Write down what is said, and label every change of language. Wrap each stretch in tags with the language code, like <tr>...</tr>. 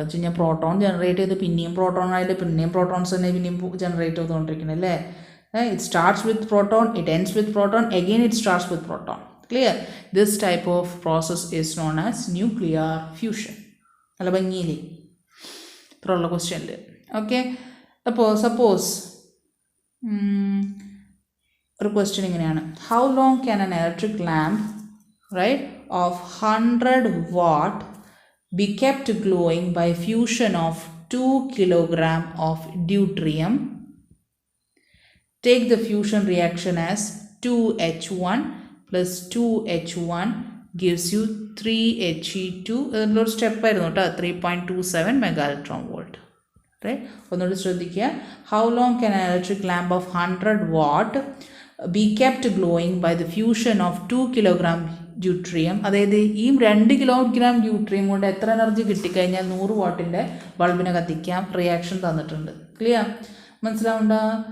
<ml>വെച്ച് കഴിഞ്ഞാൽ proton generate ചെയ്ത് പിന്നെയും പ്രോട്ടോൺ ആയിട്ട് പിന്നെയും പ്രോട്ടോൺസ് തന്നെ പിന്നെയും ജനറേറ്റ് ചെയ്തുകൊണ്ടിരിക്കുന്നത് അല്ലേ.</ml> <en>It starts with proton, it ends with proton, again it starts with proton. Clear? This type of process is known as nuclear fusion.</en> <ml>നല്ല ഭംഗിയില്ലേ ഇത്രയുള്ള ക്വസ്റ്റ്യനിൽ.</ml> <en>okay,</en> <ml>അപ്പോൾ സപ്പോസ് ഒരു ക്വസ്റ്റ്യൻ ഇങ്ങനെയാണ്,</ml> <en>How long can an electric lamp, right, of 100 watt be kept glowing by fusion of 2 kilogram of deuterium? Take the fusion reaction as 2H1 plus 2H1 gives you 3He2.</en> <ml>ഒരു സ്റ്റെപ്പായിരുന്നു കേട്ടോ, 3.27 mega electron volt.</ml> <en>right,</en> <ml>ഒന്നുകൂടി ശ്രദ്ധിക്കുക.</ml> <en>How long can an electric lamp of 100 watt be kept glowing by the fusion of 2 kilogram deuterium?</en> <ml>അതായത് ഈ 2 kilogram ഡ്യൂട്രിയം കൊണ്ട് എത്ര energy കിട്ടിക്കഴിഞ്ഞാൽ 100 വാട്ടിൻ്റെ ബൾബിനെ കത്തിക്കാം. Reaction തന്നിട്ടുണ്ട്. ക്ലിയർ? മനസ്സിലാവുണ്ടോ?</ml>